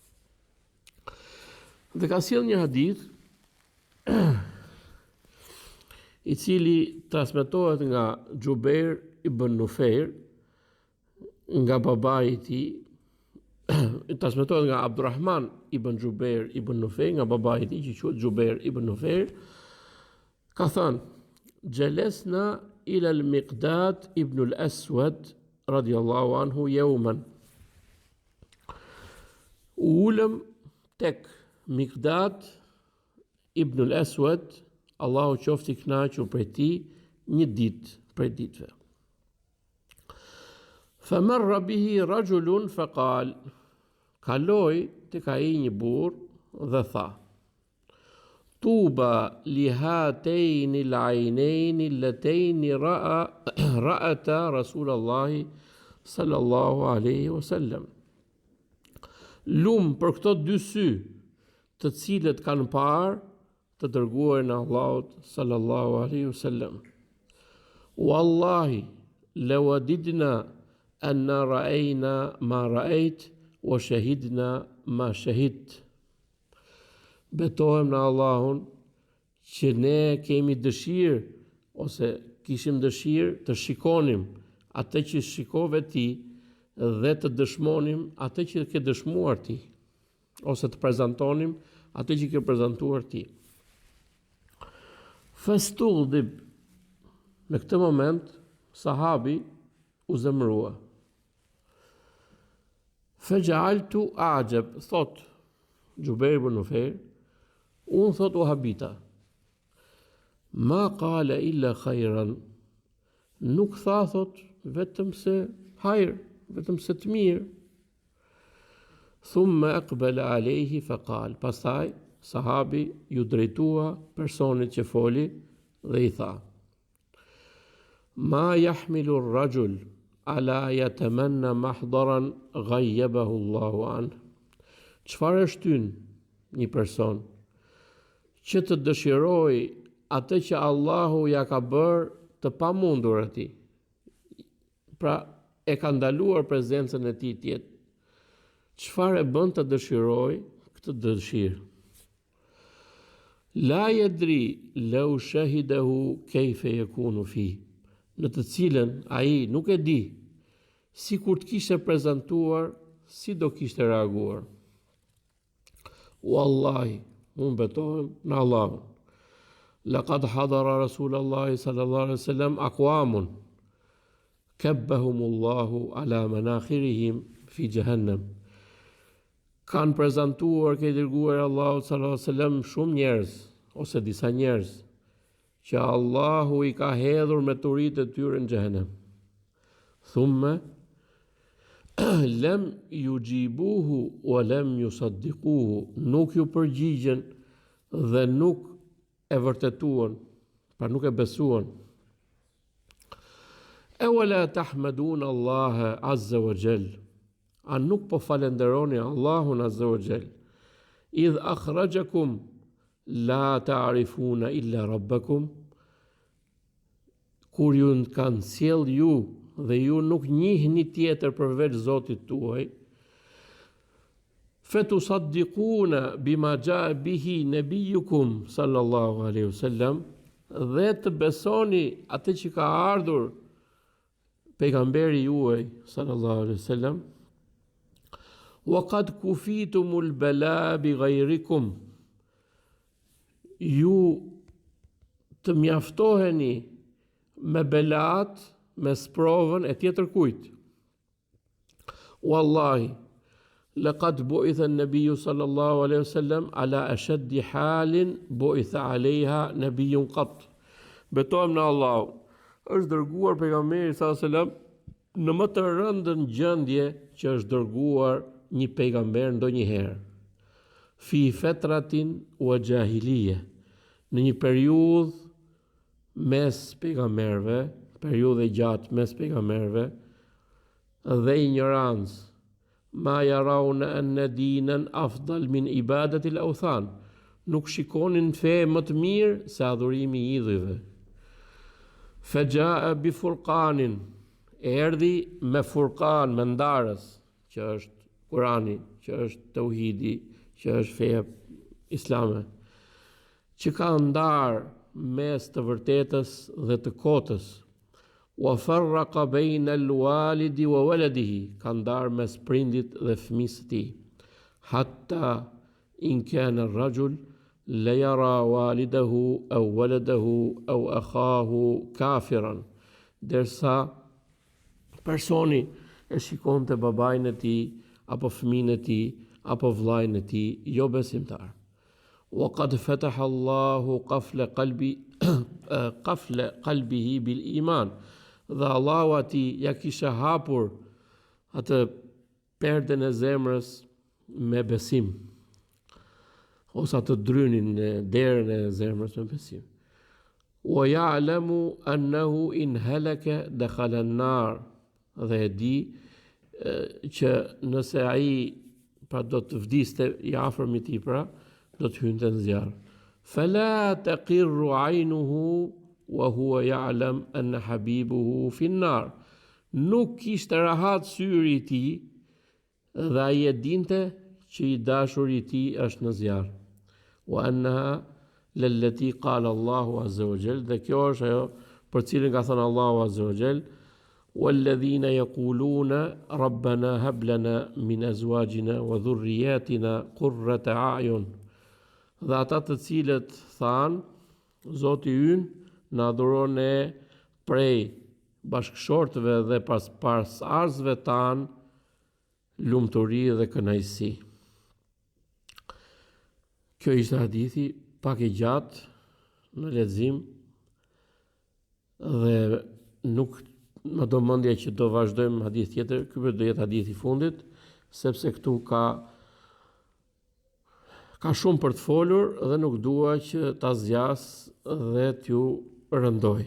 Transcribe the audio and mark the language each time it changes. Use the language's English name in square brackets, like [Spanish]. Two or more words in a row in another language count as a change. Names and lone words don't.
[Albanian] Dhe ka sjell një hadith i cili transmetohet nga Jubair ibn Nufeir, nga babai i tij, transmetohet nga Abdurrahman ibn Jubair ibn Nufeir, nga babai i tij që quhet Jubair ibn Nufeir, ka thënë: [Arabic] "جلسنا إلى المقداد بن الأسود رضي الله عنه يوما." [Albanian] Ulëm tek Miqdad ibn al-Aswad, Allahu qoftë i kënaqur prej tij, një ditë prej ditëve. [Arabic] فمر به رجل فقال, [Albanian] kaloi tek ai një burr dhe tha: [Arabic] طوبى لهاتين العينين اللتين رأتا رسول الله صلى الله عليه وسلم. [Albanian] Lum për këto 2 sy, të cilët kanë parë të dërguarin e Allahut [Arabic] صلى الله عليه وسلم. والله لوددنا أنا رأينا ما رأيت وشهدنا ما شهدت. [Albanian] Betohem në Allahun që ne kemi dëshirë ose kishim dëshirë të shikonim atë që shikove ti dhe të dëshmonim atë që ke dëshmuar ti, ose të prezantonim atë që ke prezantuar ti. Festuldib, në këtë moment sahabi u zemrua. [Arabic] فجعلت أعجب, [Albanian] thot Jubair ibn Nufayr, unë thot u habita. [Arabic] ما قال إلا خيرا, [Albanian] nuk tha thot vetëm se hajr, vetëm se të mirë. [Arabic] ثم أقبل عليه فقال, [Albanian] pastaj sahabi ju drejtua personit që foli dhe i tha: [Arabic] ما يحمل الرجل على أن يتمنى محضرا غيبه الله عنه. [Albanian] Çfarë shtyn një person që të dëshiroj atë që Allahu ja ka bërë të pamundur atij. Pra e ka ndaluar prezencën e tij tjetë. Çfarë e bën të dëshiroj këtë dëshirë? [Arabic] لا يدري لو شهده كيف يكون فيه, [Albanian] në të cilën ai nuk e di, si kur të kishte prezantuar, si do kishte reaguar. Wallahi, unë betohem në Allahun. [Arabic] لقد حضر رسول الله صلى الله عليه وسلم أقوام كبهم الله على مناخرهم في جهنم. [Albanian] Kanë prezantuar ke dërguar Allahu [Arabic] صلى الله عليه وسلم [Albanian] shumë njerëz ose disa njerëz që Allahu i ka hedhur me turitë e tyre në xhehenem. [Arabic] ثم لم يجيبوه ولم يصدقوه, [Albanian] nuk ju përgjigjen dhe nuk e vërtetuan, pra nuk e besuan. [Arabic] أولا تحمدون الله عز وجل, [Albanian] a nuk po falenderoni Allahun [Arabic] عز وجل, إذ أخرجكم لا تعرفون إلا ربكم, [Albanian] kur ju kanë sjell ju dhe ju nuk njihni tjetër përveç Zotit tuaj. [Arabic] فتصدقون بما جاء به نبيكم صلى الله عليه وسلم, [Albanian] dhe të besoni atë që ka ardhur pejgamberi juaj [Arabic] صلى الله عليه وسلم. وقد كفيتم البلاء بغيركم, [Albanian] ju të mjaftoheni me belat, me sprovën e tjetër kujt. [Arabic] والله لقد بعث النبي صلى الله عليه وسلم على أشد حال بعث عليها نبي قط. [Albanian] Betohem në Allah, është dërguar pejgamberi [Arabic] صلى الله عليه وسلم [Albanian] në më të rëndën gjendje që është dërguar një pejgamber ndonjëherë. [Arabic] في فترة وجاهلية, [Albanian] në një periudhë mes pejgamberëve, periudhë gjatë mes pejgamberëve dhe ignorancë. [Arabic] ما يرون أن دينا أفضل من عبادة الأوثان, [Albanian] nuk shikonin fe më të mirë se adhurimi i idhujve. [Arabic] فجاء بفرقان, [Albanian] erdhi me furqan, me ndarës, që është Kurani, që është tauhidi, që është feja islame, që ka ndarë mes të vërtetës dhe të kotës. [Arabic] وفرق بين الوالد وولده, [Albanian] ka ndarë mes prindit dhe fëmisë të tij. [Arabic] حتى إن كان الرجل ليرى والده أو ولده أو أخاه كافرا, [Albanian] derisa personi e shikonte babain e tij apo fëmin e tij apo vllajin e tij jo besimtar. [Arabic] وقد فتح الله قفل قلبه بالإيمان, [Albanian] dhe Allahu ati ja kisha hapur atë perden e zemrës me besim, ose atë drynin e derën e zemrës me besim. [Arabic] ويعلم أنه إن هلك دخل النار, [Albanian] dhe e di që nëse ai pra do të vdiste i afërm i tij, pra do të hynte në zjarr. [Arabic] فلا تقر عينه وهو يعلم أن حبيبه في النار, [Albanian] nuk kishte rahat syri i tij dhe ai e dinte që i dashuri i tij është në zjarr. [Arabic] وإنها للتي قال الله عز وجل, [Albanian] dhe kjo është ajo për cilën ka thënë Allahu [Arabic] عز وجل: والذين يقولون ربنا هب لنا من أزواجنا وذرياتنا قرة أعين, [Albanian] dhe ata të cilët thanë, Zoti ynë na dhuron ne prej bashkëshortëve dhe pasarzëve tanë lumturi dhe kënaqësi. Kjo ishte hadithi pak i gjatë në lexim dhe nuk më do mendja që do vazhdojmë hadith tjetër, ky do jetë hadithi i fundit, sepse këtu ka shumë për të folur dhe nuk dua që ta zgjas dhe t'ju rëndoj.